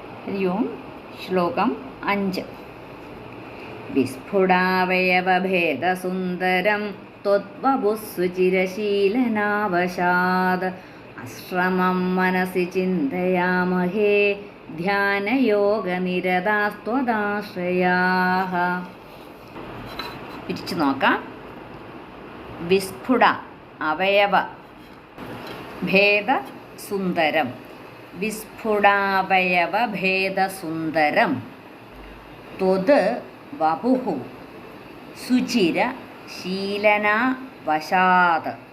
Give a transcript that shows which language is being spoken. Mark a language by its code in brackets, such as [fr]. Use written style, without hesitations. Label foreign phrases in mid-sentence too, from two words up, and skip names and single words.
[sa] हरि ओं। श्लोकम् 5 विस्फुटावयवभेदसुन्दरं त्वद्वपुःसुचिरशीलनावशाद् आश्रमं मनसि चिन्तयामहे ധ്യാനയോഗനിരതാസ്ത്വദാശ്രയാഃ. [ml] പിരിച്ചു നോക്കാം. [sa] विस्फुट अवयव भेदसुन्दरम्. विस्फुटावयवभेदसुन्दरं त्वत् वपुः सुचिर शीलनावशात्.